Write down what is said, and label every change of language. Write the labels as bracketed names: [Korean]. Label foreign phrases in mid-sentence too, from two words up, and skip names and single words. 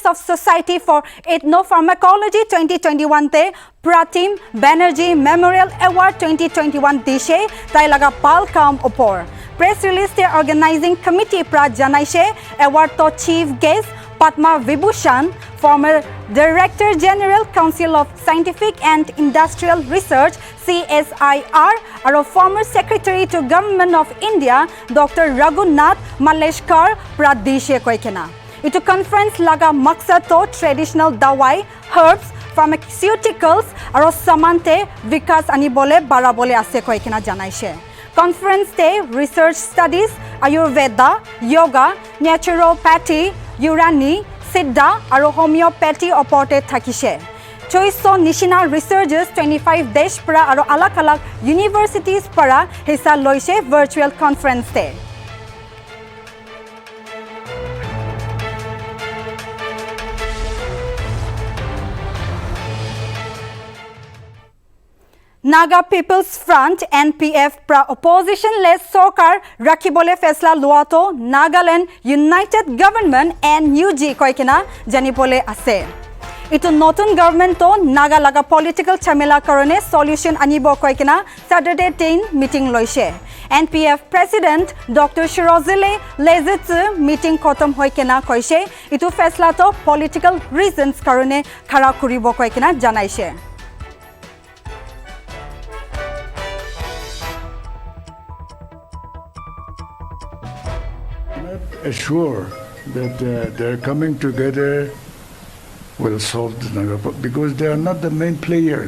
[Naga Pidgin] of Society for Ethnopharmacology 2021 te Pratim Banerjee Memorial Award 2021 dishe tai laga pal kam upor [English] press release [Naga Pidgin] te [English] organizing committee [Naga Pidgin] pra janaise award to [English] chief guest [Naga Pidgin] Padma Vibhushan, former Director General Council of Scientific and Industrial Research CSIR, and former Secretary to Government of India Dr. Raghunath Malleshkar Pradeshe Koikena. Ito conference laga maksad to traditional dawai, herbs, pharmaceuticals, aro samante vikas anibole barabole ase koikena janaise. Conference te [English] research studies, [Naga Pidgin] Ayurveda, yoga, naturopathy, Urani, Siddha, aro homeopathy oporte thakise. Choice Nishina researchers 25 desh para aro alak universities para hisa loise [English] virtual conference [Naga Pidgin] te. Naga People's Front NPF pra opposition-less sarkar rakhibole faisla luato Nagaland United Government NUG koikena janibole ase. Ito notun government to naga laga political chamela karone solution anibo koikena Saturday 10 meeting loise. NPF President Dr. Shirozile Lezitsu meeting khotom hoikena koise ito faisla to [English] political reasons [Naga Pidgin] karone khara kuribo koikena janaise. [English] Assure that their coming together will solve the Naga because they are not the main players.